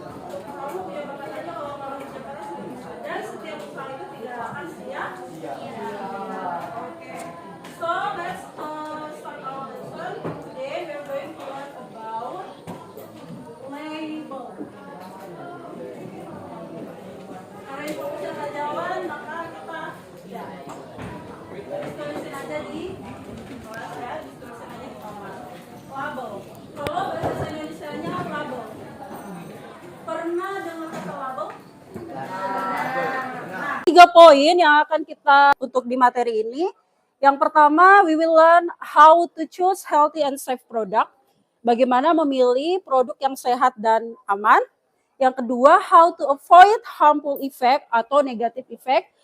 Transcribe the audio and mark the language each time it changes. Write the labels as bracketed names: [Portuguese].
[Indonesian] Kamu punya bakat aja, kalau nggak kerja keras nggak bisa. Dan setiap usaha itu tidak akan sia-sia. [English] Oke. So let's start our lesson. Today we are going to learn about label. [Indonesian] Karena info sudah jalan, maka kita ya ditulisin aja di kelas ya, ditulisin aja di kamar. Label. Kalau bahasa Indonesianya label. Pernah dengar kata label? Nah, 3 poin yang akan kita untuk di materi ini. Yang pertama, [English] we will learn how to choose healthy and safe product. [Indonesian] Bagaimana memilih produk yang sehat dan aman. Yang kedua, [English] how to avoid harmful effect atau negative effect.